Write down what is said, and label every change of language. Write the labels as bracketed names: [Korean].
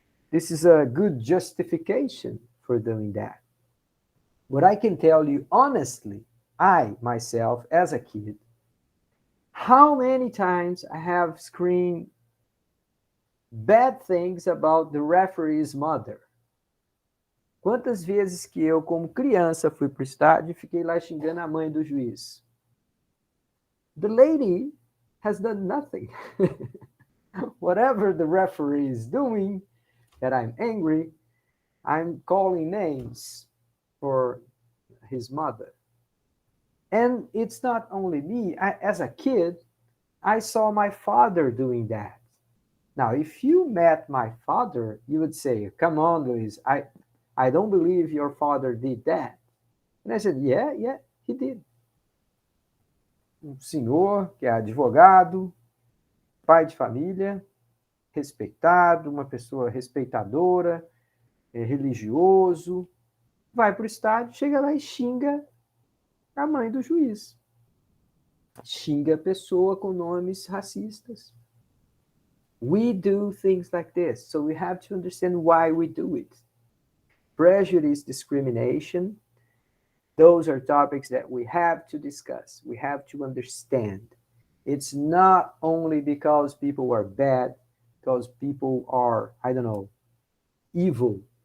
[English] This is a good justification for doing that. What I can tell you honestly, I myself as a kid, how many times I have screamed bad things about the referee's mother. [Portuguese] Quantas vezes que eu, como criança, fui para o estádio e fiquei lá xingando a mãe do juiz? [English] The lady has done nothing. Whatever the referee is doing, that I'm angry, I'm calling names for his mother. And it's not only me. As a kid, I saw my father doing that. Now, if you met my father, you would say, come on, Luis, I don't believe your father did that. And I said, yeah, he did. [Portuguese] Um senhor que é advogado, pai de família, respeitado, uma pessoa respeitadora, religioso, vai para o estádio, chega lá e xinga a mãe do juiz. Xinga a pessoa com nomes racistas. [English] We do things like this, so we have to understand why we do it. Prejudice, discrimination, those are topics that we have to discuss. We have to understand. It's not only because people are bad, because people are, I don't know, evil.